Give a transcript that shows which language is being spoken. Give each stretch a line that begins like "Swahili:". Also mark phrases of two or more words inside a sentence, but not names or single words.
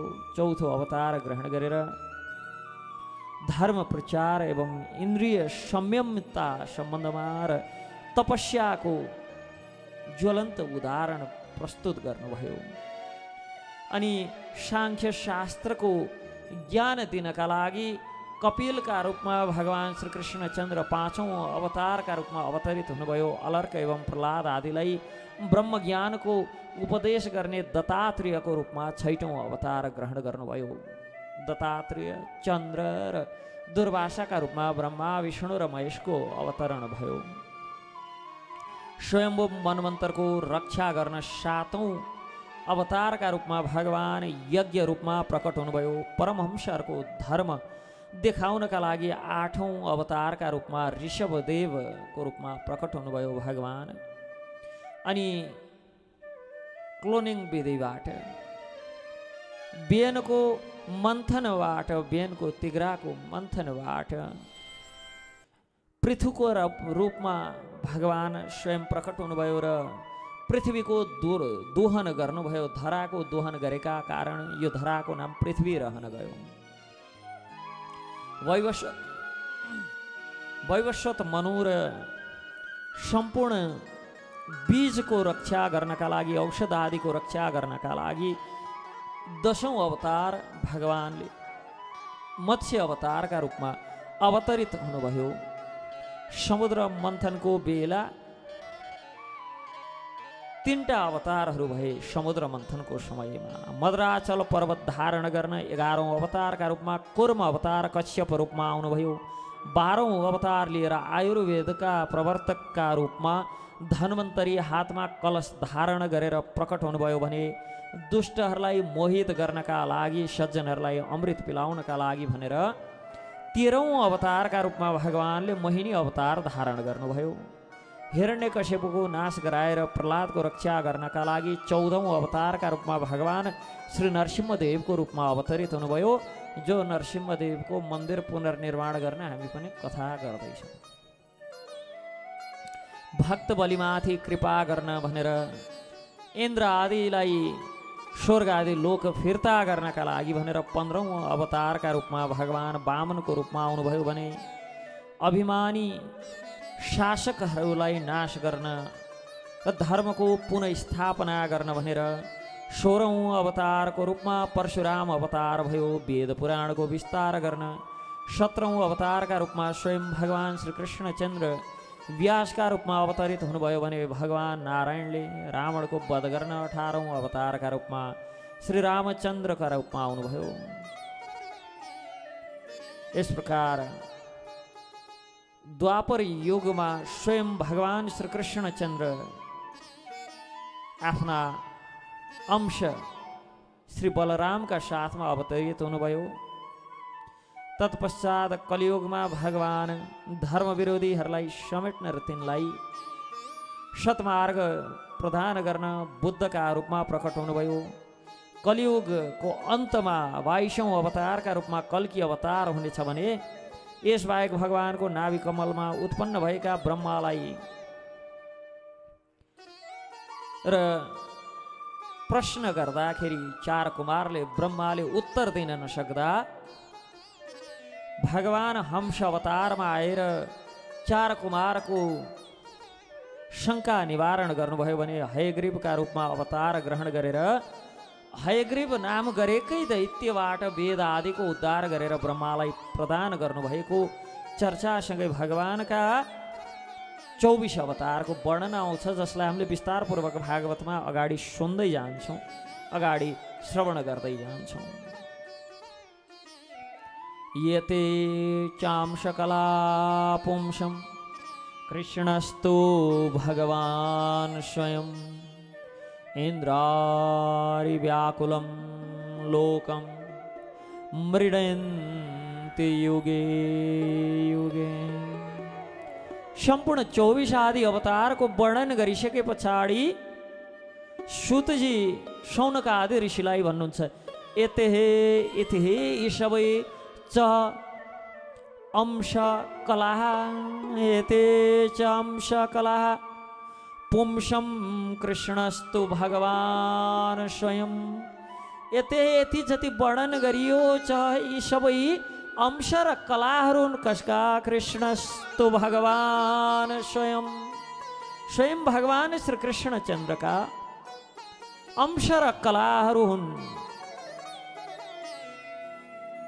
Nepali: चौथो अवतार ग्रहण गरेर धर्म प्रचार एवं इन्द्रिय संयमता सम्बन्धमा र तपस्याको ज्वलन्त उदाहरण प्रस्तुत गर्नुभयो। अनि सांख्य शास्त्रको ज्ञान दिनका लागि कपिल
Hindi: का रूप में भगवान श्री कृष्णचंद्र पांचों अवतार का रूप में
Nepali: अवतरित हुनुभयो। अलर्क एवं प्रहलाद आदिलाई ब्रह्म ज्ञान को उपदेश गर्ने दत्तात्रेय को
Hindi: रूप में
Nepali: छैटौं अवतार ग्रहण गर्नुभयो। दत्तात्रेय, चंद्र र दुर्वासा
Hindi: का रूप में
Nepali: ब्रह्मा, विष्णु र महेश को अवतरण भयो। स्वयंभू मनवंतर को रक्षा गर्न सातौं अवतार
Hindi: का रूप में
Nepali: भगवान यज्ञ
Hindi: रूप में
Nepali: प्रकट हुनुभयो। परमहंसहरु को धर्म देखाउनका लागि आठौं अवतार
Hindi: का रूप में
Nepali: ऋषभदेव को
Hindi: रूप में
Nepali: प्रकट हुनुभयो भगवान। अनि क्लोनिंग विधिबाट बेनको मन्थनबाट, बेनको तिग्राको मन्थनबाट पृथ्वीको
Hindi: रूप में
Nepali: भगवान स्वयं प्रकट हुनुभयो र पृथ्वीको दोहन गर्नुभयो। धराको दोहन गरेका कारण यो धराको नाम पृथ्वी रहन गयो। वैवस्वत मनु र सम्पूर्ण बीजको रक्षा गर्नका लागि, औषध आदिको रक्षा गर्नका लागि दशौं अवतार भगवानले मत्स्य अवतार
Hindi: का रूप में
Nepali: अवतरित हुनुभयो। समुद्र मन्थनको बेला तीनटा अवतारहरू भए। समुद्र मन्थनको समयमा मद्राचल पर्वत धारण गर्न 11औं अवतार
Hindi: का रूप में
Nepali: कूर्म अवतार कश्यप
Hindi: रूप में
Nepali: आउनुभयो। 12औं अवतार लिएर आयुर्वेद
Hindi: का प्रवर्तक का रूप में धन्वन्तरी हाथ में
Nepali: कलश धारण गरेर प्रकट हुनुभयो भने दुष्टहरूलाई मोहित गर्नका लागि, सज्जनहरूलाई अमृत पिलाउनका लागि भनेर 13औं अवतार
Hindi: का रूप में
Nepali: भगवानले मोहिनी अवतार धारण गर्नुभयो। हिरण्यकश्यपको नाश गराएर प्रहलादको रक्षा गर्नका लागि 14औं अवतार
Hindi: का रूप में
Nepali: भगवान श्री नरसिंहदेव को
Hindi: रूप में
Nepali: अवतरित हुनुभयो। जो नरसिंहदेव को मंदिर पुनर्निर्माण गर्न हामी पनि कथा गर्दैछौँ। भक्त बलिमाथि कृपा गर्न भनेर इन्द्र आदिलाई स्वर्ग आदि लोक फिर्ता गर्नका लागि भनेर 15औं अवतार
Hindi: का रूप में
Nepali: भगवान वामन को
Hindi: रूप में
Nepali: आउनुभयो भने अभिमानी शासकहरूलाई नाश गर्न र धर्मको पुनः गर्न भनेर 16औं अवतार को रूप में परशुराम अवतार भयो। वेद पुराण को विस्तार गर्न 17औं अवतार
Hindi: का रूप में
Nepali: स्वयं भगवान श्री कृष्णचंद्र व्यास
Hindi: का रूप में
Nepali: अवतरित हुनुभयो भने भगवान नारायणले रावण को वध गर्न 18औं अवतार
Hindi: का रूप में
Nepali: श्री रामचंद्र
Hindi: का रूप में
Nepali: आउनुभयो।
Hindi: इस प्रकार द्वापर युग में
Nepali: स्वयं भगवान श्री कृष्णचंद्र आफ्ना अंश श्री बलराम
Hindi: का साथ में
Nepali: अवतरित हुनुभयो। तत्पश्चात
Hindi: कलियुग में
Nepali: भगवान धर्म विरोधीहरूलाई समेट्न र तिनलाई सतमार्ग प्रदान गर्न बुद्ध
Hindi: का रूप में
Nepali: प्रकट हुनुभयो। कलियुग को
Hindi: अंत में
Nepali: 22औं अवतार
Hindi: का रूप में
Nepali: कल्की अवतार हुनेछ भने यसबाहेक भगवान को
Hindi: नाभि कमल में
Nepali: उत्पन्न भएका ब्रह्मालाई र प्रश्न गर्दाखेरि चार कुमारले ब्रह्माले उत्तर दिन नसक्दा भगवान हंस अवतार में आएर चार कुमार को शंका निवारण गर्नुभयो भने हयग्रीव
Hindi: का रूप में
Nepali: अवतार ग्रहण गरेर हयग्रीव नाम गरेकै दैत्यबाट वेद आदि को उद्धार गरेर ब्रह्मालाई प्रदान गर्नुभएको चर्चासँगै भगवान का 24 अवतार को वर्णन आउँछ, जसलाई हामीले विस्तारपूर्वक भागवत में अगाडि सुन्दै जान्छौँ, अगाडि श्रवण गर्दै जान्छौँ।
Sanskrit: यते चांशकला पुंसं कृष्णस्तु भगवान स्वयं इंद्रारि व्याकुलं लोकं मृडयन्ति युगे युगे।
Nepali: संपूर्ण 24 आदि अवतार को वर्णन गरिसके पछाडि सुतजी शौनक आदि ऋषिलाई भन्नुहुन्छ, यते यी सबै च अंश कलाः,
Sanskrit: एते च अंश कलाः पुंसं कृष्णस्तु भगवान स्वयं।
Nepali: यते यति जति वर्णन गरियो छ यी सबै अंश र कलाहरू कसका,
Sanskrit: कृष्णस्तु भगवान स्वयं,
Nepali: स्वयं भगवान श्री कृष्णचंद्र का अंश र कलाहरू हुन्।